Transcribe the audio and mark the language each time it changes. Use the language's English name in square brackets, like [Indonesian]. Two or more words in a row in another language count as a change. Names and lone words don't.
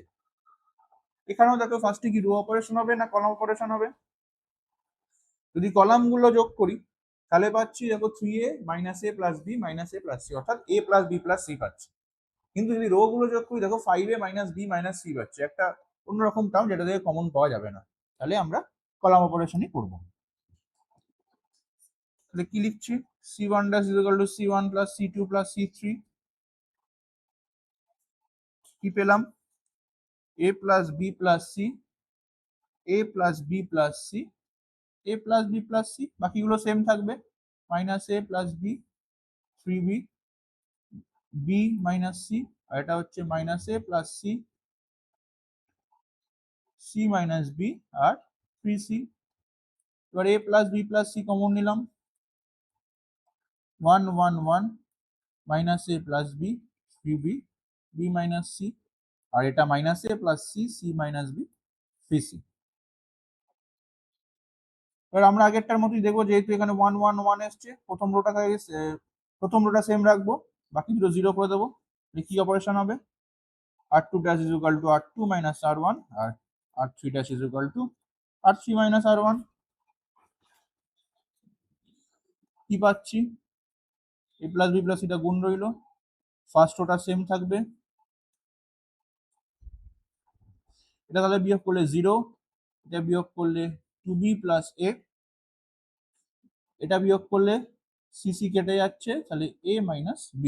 [Bangla] এখানেও দেখো ফার্স্টে কি [English] row operation [Bangla] হবে না [English] column operation [Bangla] হবে, যদি কলামগুলো যোগ করি তাহলে পাচ্ছি দেখো 3a মাইনাস এ প্লাস বি মাইনাস এ প্লাস সি, অর্থাৎ এ প্লাস বি প্লাস সি পাচ্ছি। কিন্তু যদি রো গুলো যোগ করি দেখো 5a মাইনাস বি মাইনাস সি পাচ্ছি, একটা অন্যরকম টার্ম যেটা থেকে কমন পাওয়া যাবে না, তাহলে আমরা [English] column operation [Bangla] করব। তাহলে কি লিখছি, [English] c1 dash is equal to c1 plus c2 plus c3, [Bangla] কি পেলাম a plus b plus c, a plus b plus c, a plus b plus c, বাকিগুলো সেম থাকবে, মাইনাস a plus b 3b b মাইনাস c, আর এটা হচ্ছে মাইনাস a প্লাস c c মাইনাস b আর 3c। এবার a প্লাস b প্লাস c কমন নিলাম, 1 1 1 মাইনাস a প্লাস b 3b b মাইনাস c, আর এটা মাইনাস a প্লাস c c মাইনাস b 3c। এবার আমরা আগেরটার মতোই দেখবো, যেহেতু এখানে 1 1 1 এসছে, প্রথম রোটা সেম রাখবো, বাকি দুটো 0 করে দেবো। কি অপারেশন হবে, [English] r2 dash is equal to r2 minus r1, আর r3 dash is equal to r3 minus r1। [Bangla] কি পাচ্ছি, a প্লাস বি প্লাস এটা গুণ রইলো, [English] first row [Bangla] সেম থাকবে, এটা তাহলে বিয়োগ করলে 0, এটা বিয়োগ করলে 2b প্লাস a, এটা বিয়োগ করলে সিসি কেটে যাচ্ছে, তাহলে a মাইনাস বি।